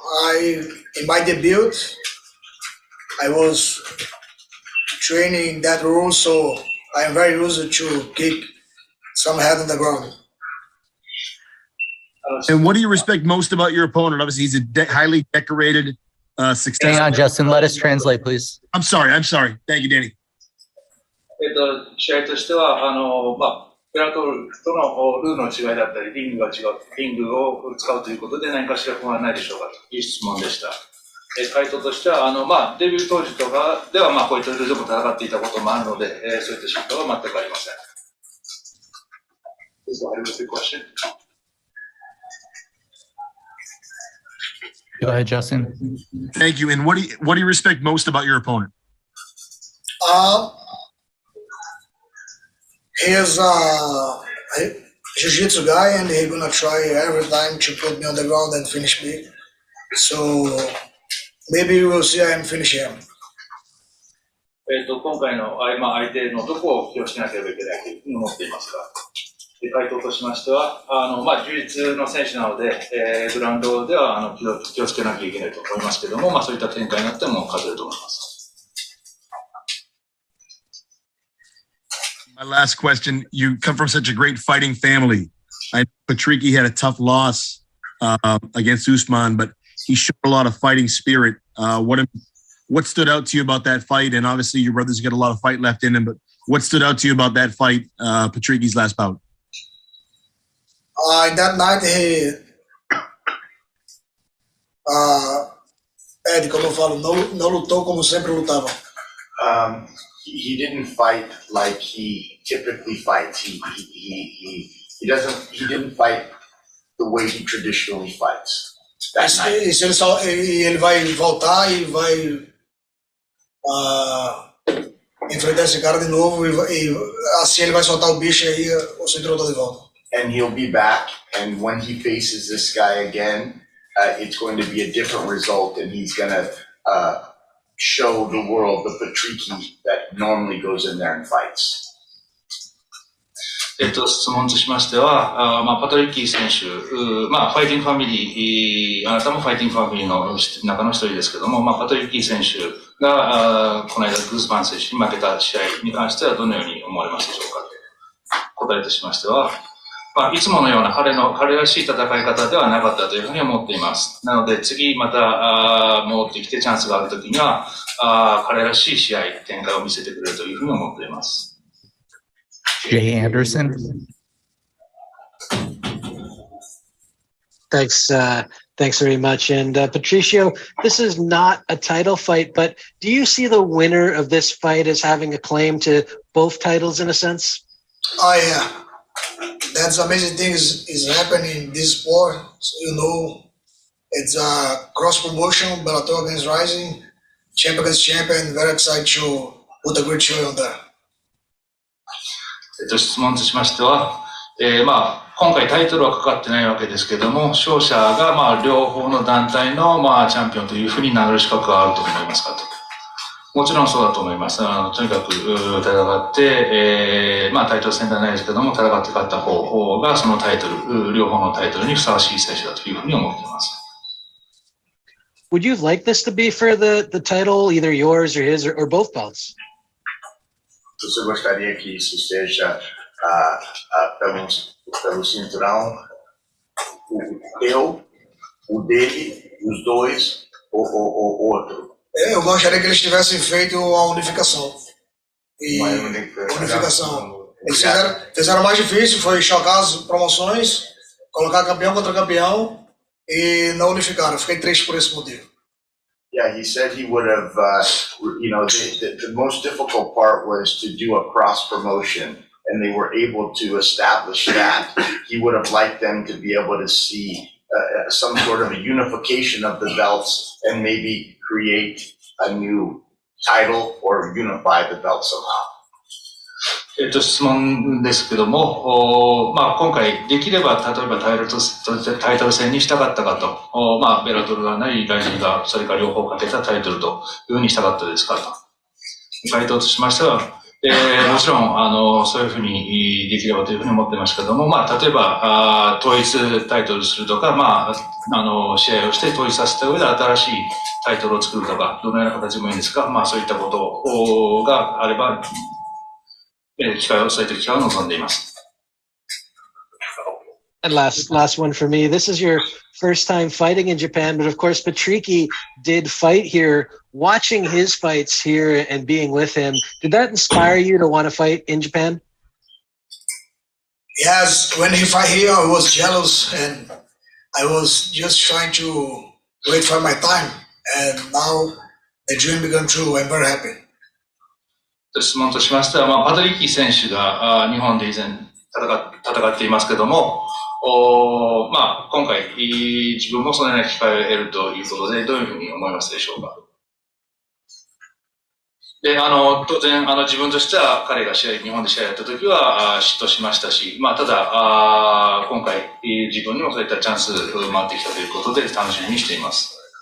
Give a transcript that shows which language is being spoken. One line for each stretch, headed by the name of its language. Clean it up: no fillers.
English: In my debut, I was training that rule, so I am very used to kick some head on the ground. And what do you respect most about your opponent? Obviously, he's a highly decorated, successful. Hang on, Justin. Let us translate, please. I'm sorry. Thank you, Danny.
Japanese: 試合としては、ベラトルとのルールの違いだったり、リングが違う、リングを使うということで何かしら不安はないでしょうかという質問でした。回答としては、デビュー当時とかでは、こういったルールでも戦っていたこともあるので、そういった心配は全くありません。
English: Is that a good question? Go ahead, Justin. Thank you. And what do you respect most about your opponent? He is a jiu-jitsu guy, and he's gonna try every time to put me on the ground and finish me. So maybe we will see I am finish him.
Japanese: 今回の相手のどこを気をつけなければいけないというふうに思っていますが、回答としましては、充実の選手なので、グラウンドでは気をつけなきゃいけないと思いますけども、そういった展開になっても勝てると思います。
English: My last question, you come from such a great fighting family. I know Patricky had a tough loss against Usman, but he showed a lot of fighting spirit. What stood out to you about that fight? And obviously your brother's got a lot of fight left in him, but what stood out to you about that fight, Patricky's last bout? In that night,
Portuguese: Ed, como eu falo, não lutou como sempre lutava.
English: He didn't fight like he typically fights. He didn't fight the way he traditionally fights.
Portuguese: Ele vai voltar e vai enfrentar esse cara de novo e assim ele vai soltar o bicho e aí o cinturão tá de volta.
English: And he'll be back, and when he faces this guy again, it's going to be a different result, and he's going to show the world the Patricio that normally goes in there and fights.
Japanese: 質問としましては、パトリッキー選手、ファイティングファミリー、あなたもファイティングファミリーの中の一人ですけども、パトリッキー選手が、この間グースマン選手に負けた試合に関してはどのように思われますでしょうか。答えとしましては、いつものような彼らしい戦い方ではなかったというふうに思っています。なので次また戻ってきてチャンスがあるときには、彼らしい試合、展開を見せてくれるというふうに思っています。
English: Jay Anderson. Thanks very much. And Patricio, this is not a title fight, but do you see the winner of this fight as having a claim to both titles in a sense? Oh yeah, that's amazing thing is happening in this sport. So, it's a cross promotion, Bellator against Rizin, champion against champion. Very excited to put a great show on there.
Japanese: 質問としましては、今回タイトルはかかってないわけですけども、勝者が両方の団体のチャンピオンというふうに名乗る資格があると思いますかと。もちろんそうだと思います。とにかく戦って、タイトル戦ではないですけども、戦って勝った方がそのタイトル、両方のタイトルにふさわしい選手だというふうに思っています。
English: Would you like this to be for the title, either yours or his or both belts?
Portuguese: Você gostaria que isso seja pelo cinturão, o teu, o dele, os dois, ou outro? Eu gostaria que eles tivessem feito a unificação. Unificação. Eles fizeram mais difícil, foi chocar as promoções, colocar campeão contra campeão e não unificaram. Fiquei triste por esse motivo.
English: Yeah, he said he would have, the most difficult part was to do a cross promotion, and they were able to establish that. He would have liked them to be able to see some sort of a unification of the belts and maybe create a new title or unify the belt somehow.
Japanese: 質問ですけども、今回できれば例えばタイトル戦にしたかったかと、ベラトルがないライジンがそれから両方かけたタイトルというふうにしたかったですかと。回答としましては、もちろんそういうふうにできればというふうに思ってましたけども、例えば統一タイトルするとか、試合をして統一させた上で新しいタイトルを作るとか、どのような形もいいんですか、そういったことがあれば。
English: And last one for me. This is your first time fighting in Japan, but of course Patricio did fight here. Watching his fights here and being with him, did that inspire you to want to fight in Japan? Yes, when he fought here, I was jealous and I was just trying to wait for my time. And now the dream became true. I'm very happy.
Japanese: 質問としましては、パトリッキー選手が日本で以前戦っていますけども、今回自分もそのような機会を得るということでどういうふうに思いますでしょうか。で、当然自分としては彼が日本で試合やった時は嫉妬しましたし、ただ今回自分にもそういったチャンス回ってきたということで楽しみにしています。